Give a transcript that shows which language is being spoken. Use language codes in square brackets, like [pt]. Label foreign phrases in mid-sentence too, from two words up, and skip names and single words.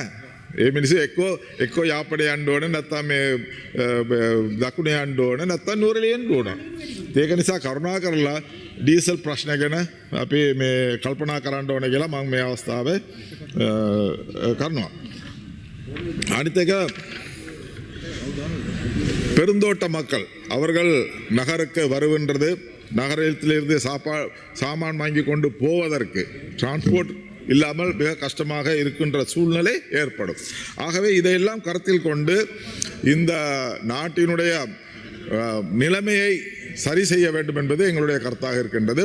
[si] ඒ මිනිස්සු එක්කෝ යාපඩ යන්න ඕනේ නැත්නම් මේ දකුණේ යන්න ඕනේ නැත්නම් නූරෙලිය යන්න ඕනේ. ඒක නිසා කරුණා කරලා ඩීසල් ප්‍රශ්න ගැන අපි මේ කල්පනා කරන්න ඕනේ කියලා මම මේ අවස්ථාවේ කරනවා. අනිත් එක [ta] பெருந்தோட்ட மக்கள் அவர்கள் நகருக்கு வருகின்றது, நகரத்திலிருந்து சாமான் வாங்கி கொண்டு போவதற்கு டிரான்ஸ்போர்ட் இல்லாமல் மிக கஷ்டமாக இருக்கின்ற சூழ்நிலை ஏற்படும். ஆகவே இதையெல்லாம் கருத்தில் கொண்டு இந்த நாட்டினுடைய நிலைமையை சரி செய்ய வேண்டும் என்பது எங்களுடைய கருத்தாக இருக்கின்றது.